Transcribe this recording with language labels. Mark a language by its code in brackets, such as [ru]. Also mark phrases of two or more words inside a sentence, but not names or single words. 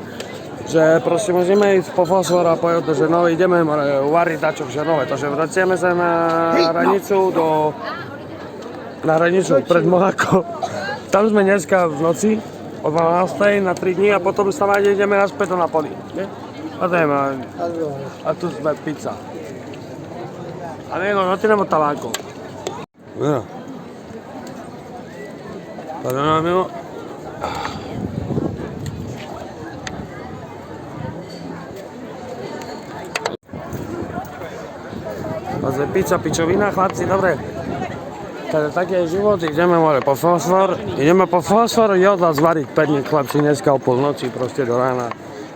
[sk] Že proste musíme ísť po fosfor a povedať do Ženove, ideme uvariť dačo v Ženove. Takže vraciame sa na hranicu pred Monako. Tam sme dneska v noci, o 12. na 3 dní a potom stávať ideme naspäť do Napoli. A tu sme pizza. [es] Amigo, no tenemos tabaco. Mira. Perdón, amigo. [sk] Takže pizza, pičovina, chlapci, dobre. Takže taký je život, ideme po fosfor, joda zvariť perník, chlapci, dneska o polnoci, proste do rána.